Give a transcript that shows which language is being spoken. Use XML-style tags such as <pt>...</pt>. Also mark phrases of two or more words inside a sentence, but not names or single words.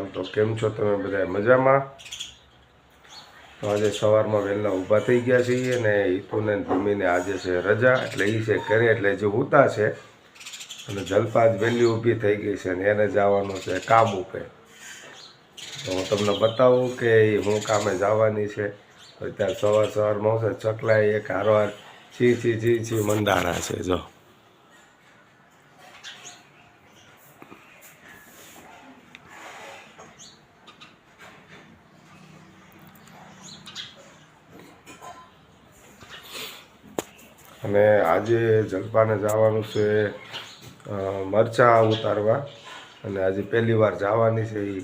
<gu>તો કેમ છો તમે બધાય મજામાં? તો આજ સવાર મેં વહેલા ઊભા થઈ ગયા છીએ ને હીતૂ ને ભૂમિને આજ છે રજા એટલે ઈ છે ઘરે એટલે જો હુતા છે અને જલપા આજ વહેલી ઊભી થઈ ગઈ છે ને એને જવાનું છે કામ ઉપે। તો હું તમને બતાવું કે હું કામે જવાની છે। તો ત્યારે સવાર મેં ચકલાએ એક હારોહાર ચી ચી ચી ચી મંડાણા છે। जो અને આજે જલપાને જવાનું છે મરચાં ઉતારવા અને આજે પહેલી વાર જવાની છે એ।</gu>